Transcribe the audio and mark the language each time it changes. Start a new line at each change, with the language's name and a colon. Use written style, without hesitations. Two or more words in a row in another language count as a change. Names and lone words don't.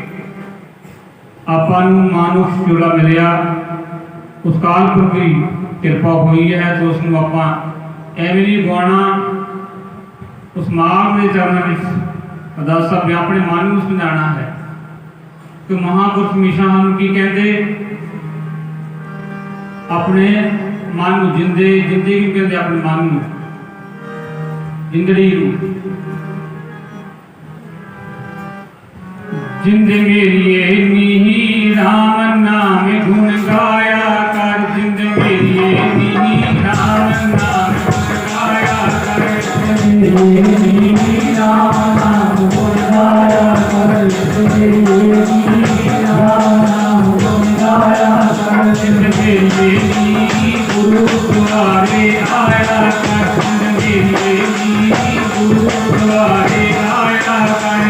Punjabi: ਆਪਾਂ ਨੂੰ ਮਾਨੁਸ਼ ਜੋੜਾ ਮਿਲਿਆ
Hindi: उस काल पुरख की कृपा हुई है तो
Punjabi: ਉਸਨੂੰ ਆਪਾਂ ਐਵੇਂ ਨਹੀਂ ਗਵਾਣਾ।
Hindi: उस मां के चरणों में अरदास मैं अपने मन को समझाना है कि महापुरुष हमेशा हम की कहते अपने मन को जिंदगी कहते अपने मन को जिंदड़ी
Punjabi: ਜਿੰਦ ਮੇਰੀ ਨੀ ਰਾਮ ਨਾਮ ਗੁਣ ਗਾਇਆ ਕਰ ਜਿੰਦ ਮੇਰੀ ਨੀ ਰਾਮ ਨਾਮ ਗੁਣ ਗਾਇਆ ਕਰ ਰਾਮ ਨਾਮ ਗੁਣ ਗਾਇਆ ਕਰ ਰਾਮ ਨਾਮ ਗੁਣ ਗਾਇਆ ਕਰ ਜਿੰਦ ਮੇਰੀ ਗੁਰੂ ਦੁਆਰੇ ਆਇਆ ਕਰ ਜਿੰਦ ਮੇਰੀ ਗੁਰੂ ਦੁਆਰੇ ਆਇਆ